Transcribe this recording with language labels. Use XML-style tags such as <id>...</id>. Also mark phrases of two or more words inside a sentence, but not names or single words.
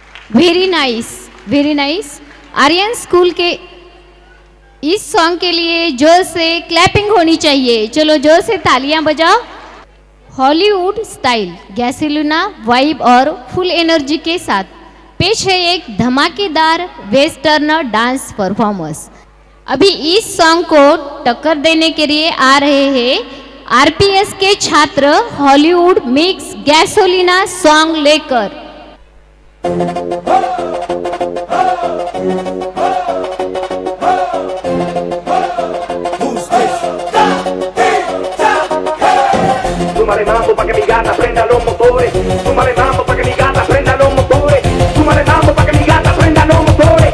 <en>Very nice, very nice.</en> <hi>आर्यन स्कूल के इस सॉन्ग के लिए जोर से क्लैपिंग होनी चाहिए। चलो जोर से तालियां बजाओ।</hi> <en>Hollywood style Gasolina vibe</en> <hi>और</hi> <en>full energy</en> <hi>के साथ पेश है एक धमाकेदार</hi> <en>western dance performance.</en> <hi>अभी इस सॉन्ग को टक्कर देने के लिए आ रहे हैं आरपीएस के छात्र</hi> <en>Hollywood mix Gasolina song</en> <hi>लेकर।</hi> <es>Súmale mambo pa' que mi gata prenda los motores. Súmale mambo pa' que mi gata prenda los motores. Súmale mambo pa' que mi gata prenda los motores.</es>